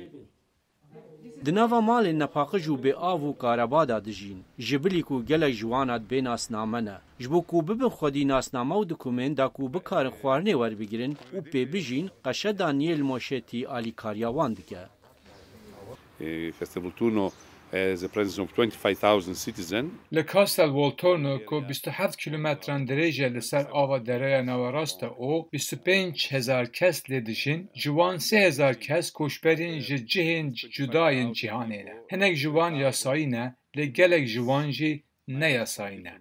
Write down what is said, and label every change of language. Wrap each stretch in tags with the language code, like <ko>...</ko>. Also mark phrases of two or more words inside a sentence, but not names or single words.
<ku>Di nava malên nepaqij û bêav û kareba da dijîn. Ji bilî ku gelek ji wan hat bê nasname ne. Ji bo ku bibin xwedî nasname û dokûment da ku bikarin xwarinê werbigirin û pê bijîn, qeşe Daniel Moşetî alîkariya wan dike.</ku> <en>Castelvolturno has a presence of 25,000 citizens.</en> <ku>Li Castel Volturno ku 27 kilometran dirêje li ser ava dereya nawerast e û 25,000 kes lê dijîn, ji wan 3,000 kes koçberên ji cihên cudayên cîhanê ne. Hinek ji wan yasayî ne, lê gelek ji wan jî neyasayî ne.</ku>